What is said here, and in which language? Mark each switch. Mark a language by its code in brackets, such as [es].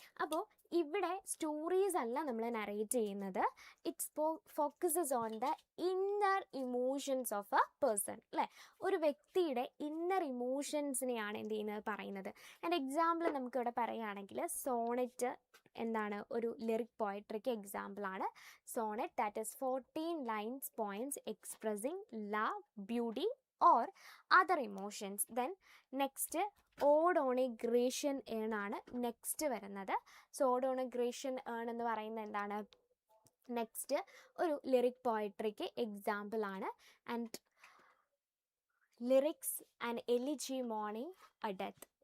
[ml] അപ്പോൾ ഇവിടെ സ്റ്റോറീസ് അല്ല നമ്മൾ നരേറ്റ് ചെയ്യുന്നത്, [en] It's focuses on the inner emotions of a person അല്ലേ. [ml] ഒരു വ്യക്തിയുടെ ഇന്നർ ഇമോഷൻസിനെയാണ് എന്ത് ചെയ്യുന്നത്, പറയുന്നത്. ആൻഡ് എക്സാമ്പിൾ നമുക്കിവിടെ പറയുകയാണെങ്കിൽ സോണറ്റ് എന്താണ് ഒരു ലിറിക് പോയട്രിക്ക് എക്സാമ്പിളാണ്. [en] Sonnet that is 14 lines poems expressing love, beauty or other emotions. Then next ode on a Grecian urn [ml] ആണ് നെക്സ്റ്റ് വരുന്നത്. So odd on A Grecian earn എന്ന് പറയുന്നത് എന്താണ്, നെക്സ്റ്റ് ഒരു ലിറിക് പോയട്രിക്ക് എക്സാമ്പിൾ ആണ്. [en] And lyrics and elegy mourning a death.